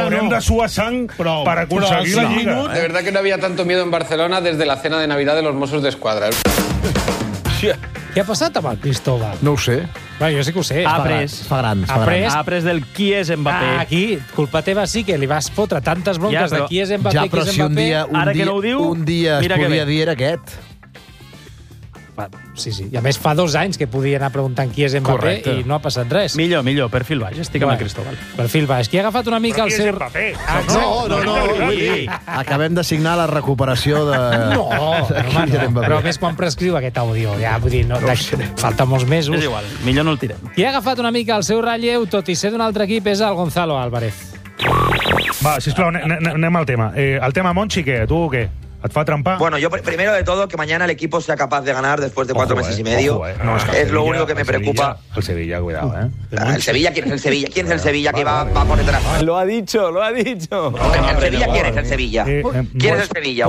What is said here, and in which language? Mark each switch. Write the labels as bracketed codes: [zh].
[ca] Arribarà, però haurem de suar sang per aconseguir la lliga. [es] De verdad que no había tanto miedo en Barcelona desde la cena de Navidad de los Mossos d'Esquadra. [ca] Què ha passat amb el Cristóbal? No ho sé. Bueno, jo sí que ho sé. Ha après del qui és Mbappé. Ah, aquí, culpa teva sí que li vas fotre tantes bronques de qui és Mbappé, però si un dia, ara que no ho diu, un dia es podia dir era aquest. Sí. I a més, fa 2 anys que podia anar preguntant qui és Mbappé. Correcte. I no ha passat res. Millor, perfil baix. Estic amb el Cristóbal. Perfil baix. Qui ha agafat una mica però el seu... No. Acabem de signar la recuperació de... No. Però a més, quan prescriu aquest àudio, ja, vull dir, falta molts mesos. És igual, millor no el tirem. Qui ha agafat una mica el seu relleu, tot i ser d'un altre equip, és el Gonzalo Álvarez. Va, sisplau, anem al tema. El tema Monchi, què? Tu què? ¿Et fa trampa? [es] Bueno, yo primero de todo, que mañana el equipo sea capaz de ganar después de 4 meses y medio. No, es que Sevilla, lo único que me preocupa. El Sevilla, cuidado, ¿eh? ¿Quién es el Sevilla que va a poner detrás? Lo ha dicho. ¿Quién es el Sevilla? ¿Quién es el Sevilla?